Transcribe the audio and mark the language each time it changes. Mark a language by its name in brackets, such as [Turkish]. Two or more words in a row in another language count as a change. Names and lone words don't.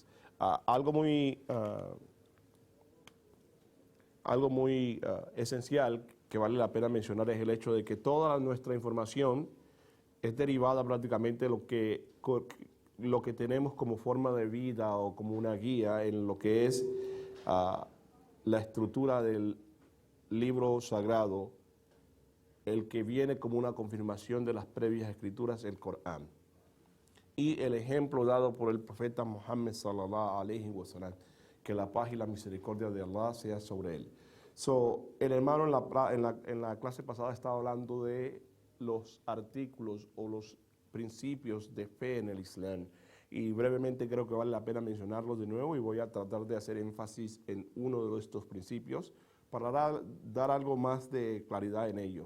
[Spanish] Algo muy esencial que vale la pena mencionar es el hecho de que toda nuestra información es derivada prácticamente de lo que tenemos como forma de vida o como una guía en lo que es la estructura del libro sagrado, el que viene como una confirmación de las previas escrituras, el Corán. Y el ejemplo dado por el profeta Muhammad [Arabic] صلى الله عليه وسلم, [Spanish] que la paz y la misericordia de Allah sea sobre él. El hermano en la clase pasada estaba hablando de los artículos o los principios de fe en el Islam, y brevemente creo que vale la pena mencionarlos de nuevo, y voy a tratar de hacer énfasis en uno de estos principios para dar algo más de claridad en ello.